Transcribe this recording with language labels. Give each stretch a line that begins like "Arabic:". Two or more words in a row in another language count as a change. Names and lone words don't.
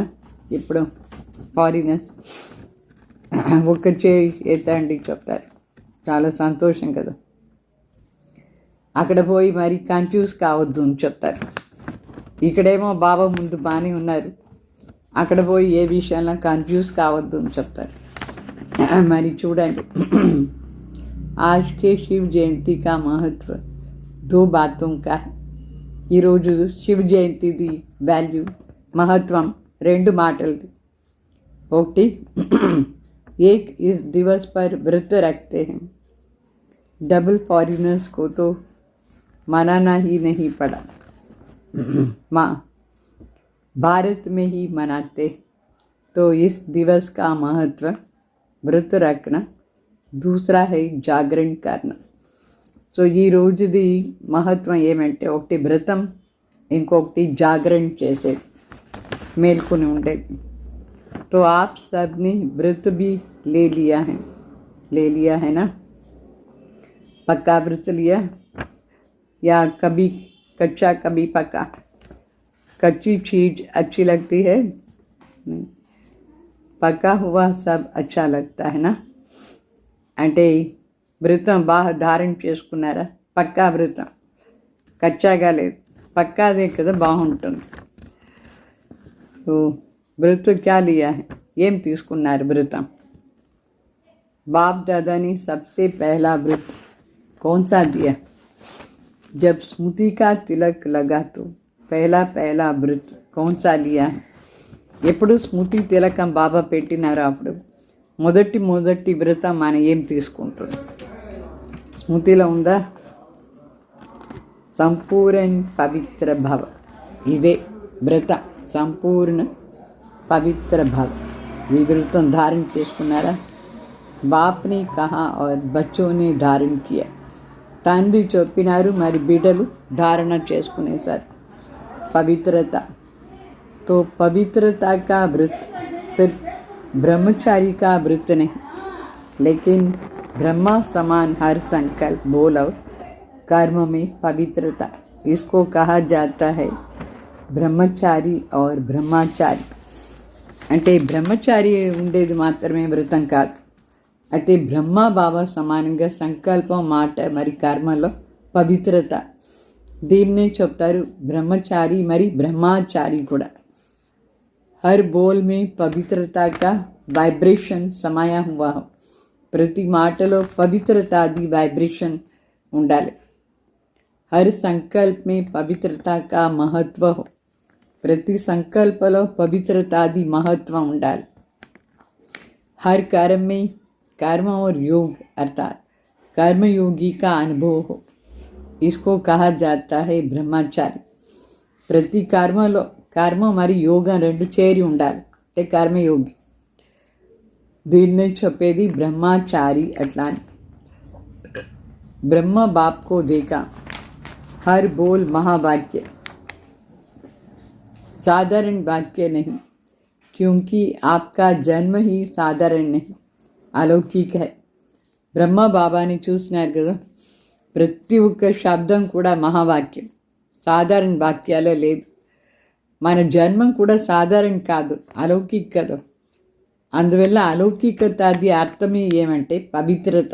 Telugu: ఇప్పుడు ఫారినర్స్ ఒక చేయి ఎత్తండి చెప్తారు, చాలా సంతోషం కదా. అక్కడ పోయి మరి కన్ఫ్యూజ్ కావద్దు అని చెప్తారు. ఇక్కడేమో బాబా ముందు బాగానే ఉన్నారు, అక్కడ పోయి ఏ విషయంలో కన్ఫ్యూజ్ కావద్దు అని చెప్తారు. మరి చూడండి,
Hindi: आज के शिव जयंती का महत्व 2 बातों का है.
Telugu: ఈరోజు శివ జయంతిది వాల్యూ మహత్వం 2 మాటలది. ఒకటి,
Hindi: एक इस दिवस पर व्रत रखते हैं. डबल फॉरिनर्स को तो मनाना ही नहीं पड़ा, माँ भारत में ही मनाते. तो इस दिवस का महत्व व्रत रखना, दूसरा है जागरण करना.
Telugu: సో ఈ రోజుది మహత్వం ఏమంటే ఒకటి వ్రతం, ఇంకొకటి జాగరణ చేసేది, మేల్కొని ఉండేది.
Hindi: तो आप सब ने व्रत भी ले लिया है ना? पक्का व्रत लिया या कभी कच्चा कभी पक्का? कच्ची चीज अच्छी लगती है नहीं, पका हुआ सब अच्छा लगता है ना.
Telugu: అంటే వ్రతం బాగా ధారణ చేసుకున్నారా? పక్కా వ్రతం, కచ్చాగా లేదు, పక్కాదే కదా బాగుంటుంది.
Hindi: సో व्रत क्या लिया है?
Telugu: ఏం తీసుకున్నారు వ్రతం?
Hindi: बाप दादा ने सबसे पहला व्रत कौन सा दिया? जब स्मृति का तिलक लगा तो पहला व्रत कौन सा लिया है?
Telugu: ఎప్పుడు స్మృతి తిలకం బాబా పెట్టినారో అప్పుడు మొదటి వ్రతం మనం ఏం తీసుకుంటుంది? స్మృతిలో ఉందా?
Hindi: संपूर्ण पवित्र भव.
Telugu: ఇదే వ్రత,
Hindi: संपूर्ण पवित्र भव. ये व्रतम
Telugu: धारण చేసుకున్నారా?
Hindi: बाप ने कहा और बच्चों ने धारण किया.
Telugu: తండ్రి చెప్పినారు, మరి బిడ్డలు ధారణ చేసుకునేసారు. పవిత్రత.
Hindi: तो पवित्रता का व्रत सिर्फ ब्रह्मचारी का व्रत नहीं, लेकिन ब्रह्मा समान हर संकल्प बोल और कर्म में पवित्रता, इसको कहा जाता है ब्रह्मचारी और ब्रह्मचारी.
Telugu: అంటే బ్రహ్మచారి ఉండేది మాత్రమే వ్రతం కాదు, అయితే బ్రహ్మ బాబా సమానంగా సంకల్పం, మాట మరి కర్మలో పవిత్రత, దీన్నే చెప్తారు బ్రహ్మచారి మరి బ్రహ్మచారి కూడా.
Hindi: हर बोल में पवित्रता का वाइब्रेशन समाया हुआ हो.
Telugu: ప్రతి మాటలో పవిత్రతాది వైబ్రేషన్ ఉండాలి.
Hindi: हर संकल्प में पवित्रता का महत्व हो.
Telugu: ప్రతి సంకల్పలో పవిత్రతాది మహత్వం ఉండాలి.
Hindi: हर कर्म में कर्म और योग अर्थात कर्मयोगी का अनुभव हो, इसको कहा जाता है ब्रह्मचारी.
Telugu: ప్రతి కర్మలో కర్మ మరియు యోగం 2 చేరి ఉండాలి. అంటే కర్మయోగి. దీన్నే చెప్పేది బ్రహ్మచారి అట్లా అని.
Hindi: ब्रह्मा बाप को देखा, हर बोल महावाक्य, साधारण वाक्य नहीं, क्योंकि आपका जन्म ही साधारण नहीं, अलौकिक है.
Telugu: బ్రహ్మ బాబాని చూసినారు కదా, ప్రతి ఒక్క శబ్దం కూడా మహావాక్యం, సాధారణ వాక్యాలే లేదు. మన జన్మం కూడా సాధారణ కాదు, అలౌకిక కదా. అందువల్ల అలౌకికత అది అర్థమే ఏమంటే పవిత్రత.